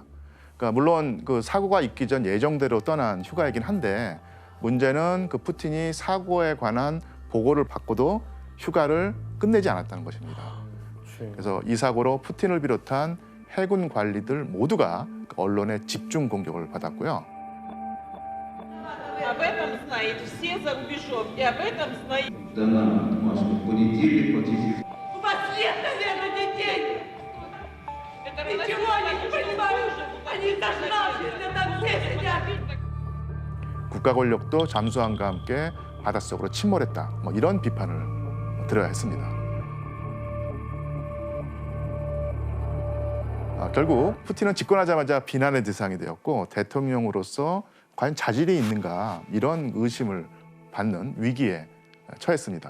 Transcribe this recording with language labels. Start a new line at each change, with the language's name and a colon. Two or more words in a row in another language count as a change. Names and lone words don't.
Korean: 그러니까 물론 그 사고가 있기 전 예정대로 떠난 휴가이긴 한데 문제는 그 푸틴이 사고에 관한 보고를 받고도 휴가를 끝내지 않았다는 것입니다. 그래서 이 사고로 푸틴을 비롯한 해군 관리들 모두가 언론의 집중 공격을 받았고요.
Russian: Об этом знает все за рубежом, и об этом знает... У вас нет, наверное, детей! Ничего они не понимают! Они зажравшись, там все сидят!
Korean: 국가 권력도 잠수함과 함께 바닷속으로 침몰했다. 뭐 이런 비판을 들어야 했습니다. 결국 푸틴은 집권하자마자 비난의 대상이 되었고 대통령으로서 과연 자질이 있는가 이런 의심을 받는 위기에 처했습니다.